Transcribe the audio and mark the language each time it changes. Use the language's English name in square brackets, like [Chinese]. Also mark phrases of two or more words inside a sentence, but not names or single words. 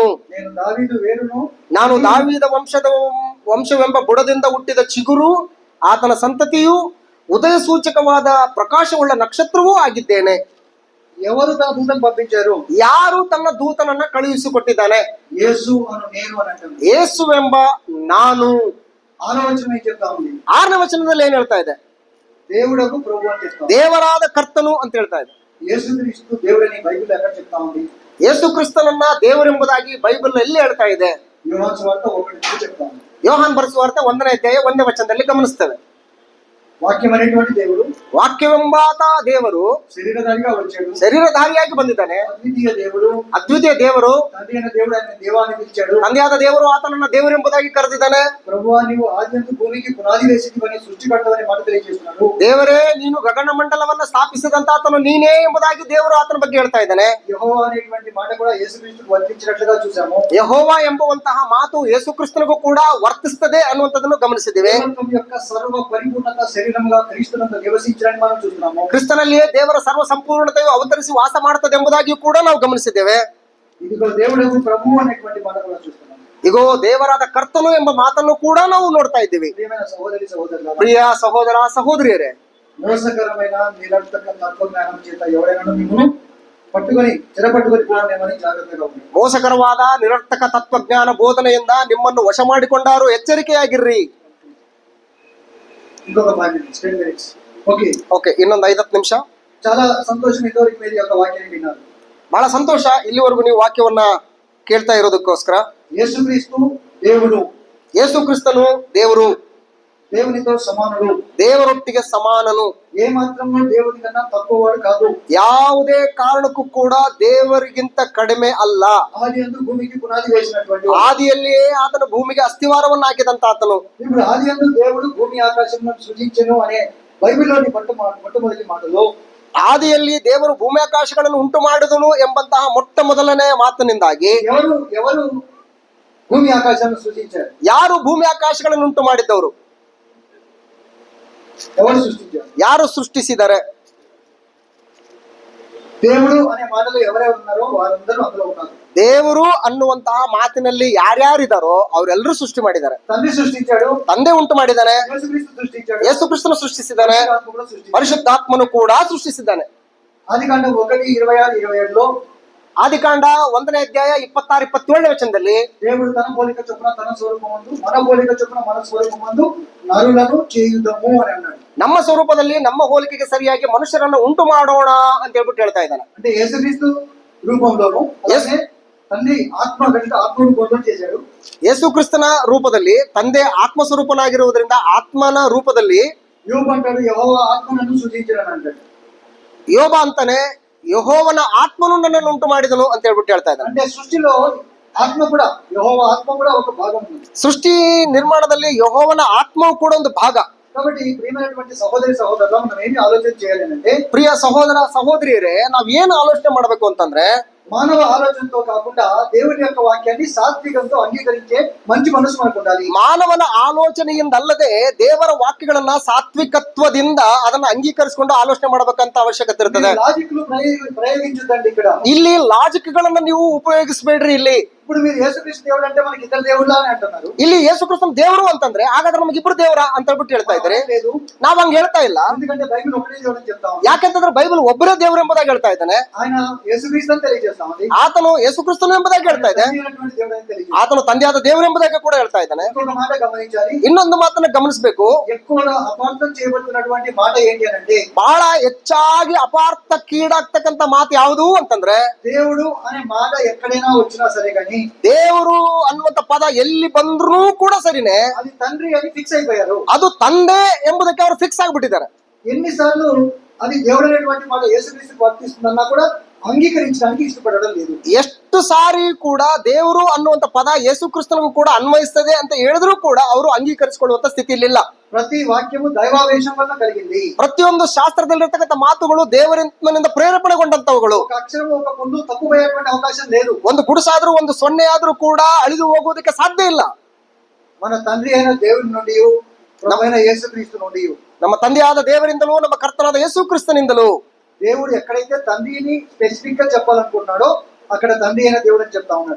[Telugu] నేను దావీదు వేరును, [Kannada] ನಾನು ದಾವೀದ ವಂಶವೆಂಬ ಬುಡದಿಂದ ಹುಟ್ಟಿದ ಚಿಗುರು, ಆತನ ಸಂತತಿಯು, ಉದಯ ಸೂಚಕವಾದ ಪ್ರಕಾಶವುಳ್ಳ ನಕ್ಷತ್ರವೂ ಆಗಿದ್ದೇನೆ. [Telugu] ఎవరు తన దూతను పంపించారు? [Kannada] ಯಾರು ತನ್ನ ದೂತನನ್ನ ಕಳುಹಿಸಿಕೊಟ್ಟಿದ್ದಾನೆ? [Telugu] యేసు అను నేను అని అంటారు. [Kannada] ಯೇಸುವೆಂಬ ನಾನು. [Telugu] 6వ వచనం ఏం చెప్తా ఉంది? [Kannada] 6ನೇ ವಚನದಲ್ಲಿ ಏನ್ ಹೇಳ್ತಾ ಇದೆ? [Telugu] దేవుడకు ప్రభు అని చెప్తా ఉంది. [Kannada] ದೇವರಾದ ಕರ್ತನು ಅಂತ ಹೇಳ್ತಾ ಇದೆ. [Telugu] యేసుక్రీస్తు దేవుడని బైబిల్ ఎక్కడ చెప్తా ఉంది? [Kannada] ಯೇಸು ಕ್ರಿಸ್ತನನ್ನ ದೇವರೆಂಬುದಾಗಿ ಬೈಬಲ್ ಎಲ್ಲಿ ಹೇಳ್ತಾ ಇದೆ? [Telugu] యోహాను సువార్త 1:3 చెప్తా ఉంది. [Kannada] ಯೋಹಾನ್ ಬರೆಸುವಾರ್ತೆ 1ನೇ ಅಧ್ಯಾಯ 1ನೇ ವಚನದಲ್ಲಿ ಗಮನಿಸ್ತೇವೆ. [Telugu] వాక్యం అనేటువంటి దేవుడు, [Kannada] ವಾಕ್ಯವೆಂಬಾತ ದೇವರು [Telugu] శరీరధారిగా వచ్చాడు. [Kannada] ಶರೀರಧಾರಿಯಾಗಿ ಬಂದಿದ್ದಾನೆ. [Telugu] అద్వితీయ దేవుడు, [Kannada] ಅದ್ವಿತೀಯ ದೇವರು, [Telugu] తండ్రి అయిన దేవుడు ఆయన దేవాన్ని పిలిచాడు. [Kannada] ತಂದೆಯಾದ ದೇವರು ಆತನನ್ನ ದೇವರೆಂಬುದಾಗಿ ಕರೆದಿದ್ದಾನೆ. [Telugu] ప్రభువా నీవు ఆదియందు భూమికి పునాది వేసిదివని సృష్టికర్తవని మాట తెలియజేస్తున్నాడు. [Kannada] ದೇವರೇ ನೀನು ಗಗನ ಮಂಡಲವನ್ನ ಸ್ಥಾಪಿಸಿದಂತ ಆತನು ನೀನೇ ಎಂಬುದಾಗಿ ದೇವರು ಆತನ ಬಗ್ಗೆ ಹೇಳ್ತಾ ಇದ್ದಾನೆ. [Telugu] యెహోవా అనేటువంటి మాట కూడా యేసుక్రీస్తుకు వర్తించినట్లుగా చూసాము. [Kannada] ಯೆಹೋವ ಎಂಬುವಂತಹ ಮಾತು ಯೇಸು ಕ್ರಿಸ್ತನಿಗೂ ಕೂಡ ವರ್ತಿಸ್ತದೆ ಅನ್ನುವಂಥದ್ದನ್ನು ಗಮನಿಸಿದ್ದೇವೆ. [Telugu] దేవత్వం యొక్క సర్వ పరిపూర్ణత శరీరంగా క్రీస్తునందు నివసించడాన్ని మనం చూస్తున్నాము. [Kannada] ಕ್ರಿಸ್ತನಲ್ಲಿಯೇ ದೇವರ ಸರ್ವ ಸಂಪೂರ್ಣತೆಯು ಅವತರಿಸಿ ವಾಸ ಮಾಡುತ್ತದೆ ಎಂಬುದಾಗಿಯೂ ಕೂಡ ನಾವು ಗಮನಿಸಿದ್ದೇವೆ. [Telugu] ఇదిగో దేవుడకు ప్రభువు అనేటువంటి మాట కూడా చూస్తున్నాము. [Kannada] ಇಗೋ ದೇವರಾದ ಕರ್ತನು ಎಂಬ ಮಾತನ್ನು ಕೂಡ ನಾವು ನೋಡ್ತಾ ಇದ್ದೀವಿ. [Telugu] ప్రియమైన సహోదరి సహోదరులారా, [Kannada] ಪ್ರಿಯ ಸಹೋದರ ಸಹೋದರಿಯರೇ, [Telugu] మోసకరమైన నిరర్థక తత్వజ్ఞానం చేత ఎవరైనా మిమ్మల్ని పట్టుకొని చెరపట్టుకొని పోవడమని జాగ్రత్తగా ఉంది. [Kannada] ಮೋಸಕರವಾದ ನಿರರ್ಥಕ ತತ್ವಜ್ಞಾನ ಬೋಧನೆಯಿಂದ ನಿಮ್ಮನ್ನು ವಶ ಮಾಡಿಕೊಂಡಾರು, ಎಚ್ಚರಿಕೆಯಾಗಿರ್ರಿ. [Telugu] ఇంకొక 10 minutes. ఓకే, [Kannada] ಇನ್ನೊಂದು 5-10 ನಿಮಿಷ. [Telugu] చాలా సంతోషం ఇంతవరకు మీరు యొక్క వాక్యాన్ని విన్నారు. [Kannada] ಬಹಳ ಸಂತೋಷ ಇಲ್ಲಿವರೆಗೂ ನೀವು ವಾಕ್ಯವನ್ನ ಕೇಳ್ತಾ ಇರೋದಕ್ಕೋಸ್ಕರ. [Telugu] యేసుక్రీస్తు దేవుడు, [Kannada] ಯೇಸು ಕ್ರಿಸ್ತನು ದೇವರು, [Telugu] దేవునితో సమానుడు, [Kannada] ದೇವರೊಟ್ಟಿಗೆ ಸಮಾನನು, [Telugu] ఏ మాత్రము దేవుని కన్నా తక్కువవాడు కాదు. [Kannada] ಯಾವುದೇ ಕಾರಣಕ್ಕೂ ಕೂಡ ದೇವರಿಗಿಂತ ಕಡಿಮೆ ಅಲ್ಲ. [Telugu] ఆదియందు భూమికి పునాది వేసినటువంటి వాడు. [Kannada] ಆದಿಯಲ್ಲಿಯೇ ಆತನು ಭೂಮಿಗೆ ಅಸ್ಥಿವಾರವನ್ನು ಹಾಕಿದಂತ ಆತನು. [Telugu] ఇప్పుడు ఆదియందు దేవుడు భూమి ఆకాశములను సృజించెను అనే బైబిల్లోని మొట్టమొదటి మాటలో [Kannada] ಆದಿಯಲ್ಲಿ ದೇವರು ಭೂಮಿ ಆಕಾಶಗಳನ್ನು ಉಂಟು ಮಾಡಿದನು ಎಂಬಂತಹ ಮೊಟ್ಟ ಮೊದಲನೆಯ ಮಾತಿನಿಂದಾಗಿ [Telugu] ఎవరు భూమి ఆకాశాలను సృజించారు? [Kannada] ಯಾರು ಭೂಮಿ ಆಕಾಶಗಳನ್ನು ಉಂಟು ಮಾಡಿದ್ದವರು? [Telugu] ఎవరు సృష్టించారు? [Kannada] ಯಾರು ಸೃಷ್ಟಿಸಿದ್ದಾರೆ? [Telugu] దేవుడు అనే మాటలో ఎవరెవరు ఉన్నారో వారందరూ అందులో ఉన్నారు. [Kannada] ದೇವರು ಅನ್ನುವಂತಹ ಮಾತಿನಲ್ಲಿ ಯಾರ್ಯಾರಿದಾರೋ ಅವರೆಲ್ಲರೂ ಸೃಷ್ಟಿ ಮಾಡಿದ್ದಾರೆ. [Telugu] తండ్రి సృష్టించాడు, [Kannada] ತಂದೆ ಉಂಟು ಮಾಡಿದ್ದಾನೆ, [Telugu] యేసుక్రీస్తు సృష్టించాడు, [Kannada] ಯೇಸು ಕ್ರಿಸ್ತನು ಸೃಷ್ಟಿಸಿದ್ದಾನೆ, [Telugu] పరిశుద్ధాత్మ కూడా సృష్టించాడు. [Kannada] ಪರಿಶುದ್ಧಾತ್ಮನು ಕೂಡ ಸೃಷ್ಟಿಸಿದ್ದಾನೆ. [Telugu] ఆదికాండం 1:26-27లో [Kannada] ಆದಿಕಾಂಡ 1ನೇ ಅಧ್ಯಾಯ 26-27ನೇ ವಚನದಲ್ಲಿ [Telugu] దేవుడు తన పోలిక చొప్పున తన స్వరూపమందు మన పోలిక చొప్పున మన స్వరూపమందు నరులను చేయుదము అని అన్నాడు. [Kannada] ನಮ್ಮ ಸ್ವರೂಪದಲ್ಲಿ ನಮ್ಮ ಹೋಲಿಕೆಗೆ ಸರಿಯಾಗಿ ಮನುಷ್ಯರನ್ನು ಉಂಟು ಮಾಡೋಣ ಅಂತ ಹೇಳ್ಬಿಟ್ಟು ಹೇಳ್ತಾ ಇದ್ದಾನೆ. [Telugu] అంటే యేసుక్రీస్తు రూపంలోను అలాగే తండ్రి ఆత్మ గణిత ఆత్మ రూపంలో చేశాడు. [Kannada] ಯೇಸು ಕ್ರಿಸ್ತನ ರೂಪದಲ್ಲಿ ತಂದೆ ಆತ್ಮ ಸ್ವರೂಪನಾಗಿರುವುದರಿಂದ ಆತ್ಮನ ರೂಪದಲ್ಲಿ [Telugu] యోబు అంటాడు యెహోవా ఆత్మ నన్ను సృజించాడని అంటాడు. [Kannada] ಯೋಬ ಅಂತಾನೆ ಯೆಹೋವನ ಆತ್ಮನು ನನ್ನನ್ನು ಉಂಟು ಮಾಡಿದನು ಅಂತ ಹೇಳ್ಬಿಟ್ಟು ಹೇಳ್ತಾ ಇದ್ದಾನೆ. [Telugu] అంటే సృష్టిలో ఆత్మ కూడా యెహోవా ఆత్మ కూడా ఒక భాగం ఉంది. [Kannada] ಸೃಷ್ಟಿ ನಿರ್ಮಾಣದಲ್ಲಿ ಯೆಹೋವನ ಆತ್ಮವು ಕೂಡ ಒಂದು ಭಾಗ. [Telugu] కాబట్టి ప్రియమైనటువంటి సహోదరి సహోదరులు మనం ఏమి ఆలోచన చేయాలి అంటే, [Kannada] ಪ್ರಿಯ ಸಹೋದರ ಸಹೋದರಿಯರೇ, ನಾವ್ ಏನು ಆಲೋಚನೆ ಮಾಡಬೇಕು ಅಂತಂದ್ರೆ, [Telugu] మానవ ఆలోచనతో కాకుండా దేవుని యొక్క వాక్యాన్ని సాత్వికంతో అంగీకరించే మంచి మనసు మనకు ఉండాలి. [Kannada] ಮಾನವನ ಆಲೋಚನೆಯಿಂದಲ್ಲದೆ ದೇವರ ವಾಕ್ಯಗಳನ್ನ ಸಾತ್ವಿಕತ್ವದಿಂದ ಅದನ್ನ ಅಂಗೀಕರಿಸಿಕೊಂಡು ಆಲೋಚನೆ ಮಾಡಬೇಕಂತ ಅವಶ್ಯಕತೆ ಇರ್ತದೆ. [Telugu] లాజిక్లు ప్రయోగించదండి ఇక్కడ. [Kannada] ಇಲ್ಲಿ ಲಾಜಿಕ್ ಗಳನ್ನ ನೀವು ಉಪಯೋಗಿಸಬೇಡ್ರಿ. [Telugu] ఇప్పుడు మీరు యేసుక్రీస్తు దేవుడు అంటే మనకి ఇద్దరు దేవుళ్ళ అని అంటున్నారు. [Kannada] ಇಲ್ಲಿ ಯೇಸು ಕ್ರಿಸ್ತನ ದೇವರು ಅಂತಂದ್ರೆ ಹಾಗಾದ್ರೆ ನಮ್ಗೆ ಇಬ್ರು ದೇವರ ಅಂತ ಹೇಳ್ಬಿಟ್ಟು ಹೇಳ್ತಾ ಇದ್ದಾರೆ. [Telugu] లేదు, [Kannada] ನಾವ್ ಹಂಗ ಹೇಳ್ತಾ ಇಲ್ಲ. [Telugu] ఎందుకంటే బైబిల్ ఒకటే దేవుడు అని చెప్తాం. [Kannada] ಯಾಕೆಂತಂದ್ರೆ ಬೈಬಲ್ ಒಬ್ಬರೇ ದೇವರು ಎಂಬುದಾಗಿ ಹೇಳ್ತಾ ಇದ್ದಾನೆ. [Telugu] ఆయన యేసుక్రీస్తు అని తెలియజేస్తాం. [Kannada] ಆತನು ಯೇಸು ಕ್ರಿಸ್ತನು ಎಂಬುದಾಗಿ ಹೇಳ್ತಾ ಇದೆ. [Telugu] దేవుడు అని తెలియజేస్తాం. [Kannada] ಆತನು ತಂದೆಯಾದ ದೇವರು ಎಂಬುದಾಗಿ ಕೂಡ ಹೇಳ್ತಾ ಇದ್ದಾನೆ. [Telugu] ఇంకొక మాట గమనించాలి. [Kannada] ಇನ್ನೊಂದು ಮಾತನ್ನ ಗಮನಿಸಬೇಕು. [Telugu] ఎక్కువగా అపార్థం చేయబడుతున్నటువంటి మాట ఏంటి అని అంటే, [Kannada] ಬಹಳ ಹೆಚ್ಚಾಗಿ ಅಪಾರ್ಥಕ್ಕೀಡಾಗ್ತಕ್ಕಂತ ಮಾತು ಯಾವುದು ಅಂತಂದ್ರೆ, [Telugu] దేవుడు అనే మాట ఎక్కడైనా వచ్చినా సరే కానీ [Kannada] ದೇವರು ಅನ್ನುವಂತ ಪದ ಎಲ್ಲಿ ಬಂದ್ರೂ ಕೂಡ ಸರಿನೇ [Telugu] అది తండ్రి అని ఫిక్స్ అయిపోయారు. [Kannada] ಅದು ತಂದೆ ಎಂಬುದಕ್ಕೆ ಅವರು ಫಿಕ್ಸ್ ಆಗ್ಬಿಟ್ಟಿದ್ದಾರೆ. [Telugu] ఎన్నిసార్లు అది దేవుడు అనేటువంటి మాట యేసుక్రీస్తుకు వర్తిస్తుందన్నా కూడా అంగీకరించడానికి ఇష్టపడడం లేదు. [Kannada] ಎಷ್ಟು ಸಾರಿ ಕೂಡ ದೇವರು ಅನ್ನುವಂತ ಪದ ಯೇಸು ಕ್ರಿಸ್ತನಿಗೂ ಕೂಡ ಅನ್ವಯಿಸ್ತದೆ ಅಂತ ಹೇಳಿದ್ರು ಕೂಡ ಅವರು ಅಂಗೀಕರಿಸಿಕೊಳ್ಳುವಂತ ಸ್ಥಿತಿಯಲ್ಲಿಲ್ಲ. [Telugu] ప్రతి వాక్యము దైవావేశం వల్ల కలిగింది. [Kannada] ಪ್ರತಿಯೊಂದು ಶಾಸ್ತ್ರದಲ್ಲಿರ್ತಕ್ಕಂಥ ಮಾತುಗಳು ದೇವರಿಂದ ಪ್ರೇರೇಪಣೆಗೊಂಡಂತವುಗಳು. [Telugu] ఒక అక్షరం ఒక పొందు తప్పుపోయేటువంటి అవకాశం లేదు. [Kannada] ಒಂದು ಗುಡುಸಾದ್ರೂ ಒಂದು ಸೊನ್ನೆ ಆದ್ರೂ ಕೂಡ ಅಳಿದು ಹೋಗುವುದಕ್ಕೆ ಸಾಧ್ಯ ಇಲ್ಲ. [Telugu] మన తండ్రి అయిన దేవుని నుండి ప్రభువైన యేసుక్రీస్తు నుండి [Kannada] ನಮ್ಮ ತಂದೆಯಾದ ದೇವರಿಂದಲೂ ನಮ್ಮ ಕರ್ತನಾದ ಯೇಸು ಕ್ರಿಸ್ತನಿಂದಲೂ [Telugu] దేవుడు ఎక్కడైతే తండ్రిని స్పెసిఫిక్ గా చెప్పాలనుకుంటున్నాడో అక్కడ తండ్రి అయిన దేవుడు అని చెప్తా ఉన్నాడు.